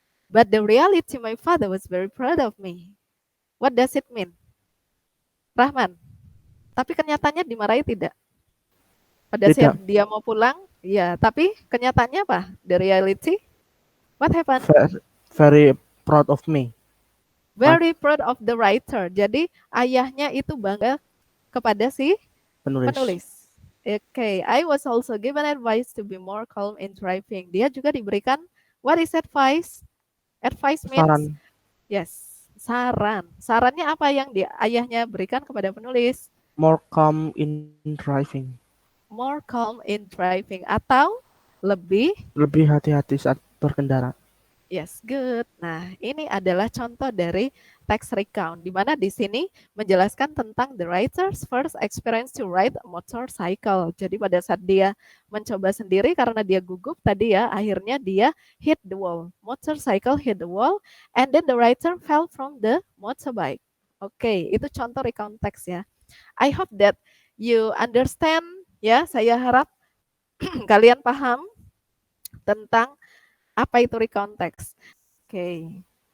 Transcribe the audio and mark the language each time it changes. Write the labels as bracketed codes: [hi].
[en] But the reality, my father was very proud of me. What does it mean? [id] Rahman, tapi kenyataannya dimarahi tidak? Pada saat dia mau pulang, ya, tapi kenyataannya apa? [en] The reality, what happened? Very proud of me. Very proud of the writer. [id] Jadi ayahnya itu bangga kepada si penulis. [en] Okay, I was also given advice to be more calm in driving. [id] Dia juga diberikan, [en] what is advice? Advice means, [id] Saran. yes, saran. Sarannya apa yang ayahnya berikan kepada penulis? [en] More calm in driving. More calm in driving [id] atau lebih hati-hati saat berkendara. [en] Yes, good. [id] Nah, ini adalah contoh dari text recount, di mana di sini menjelaskan tentang [en] the writer's first experience to ride a motorcycle. [id] Jadi pada saat dia mencoba sendiri karena dia gugup tadi ya, akhirnya dia [en] hit the wall. Motorcycle hit the wall, and then the writer fell from the motorbike. [id] Oke, itu contoh recount text ya. [en] I hope that you understand ya. [id] Saya harap kalian paham tentang apa itu recount text. Okay.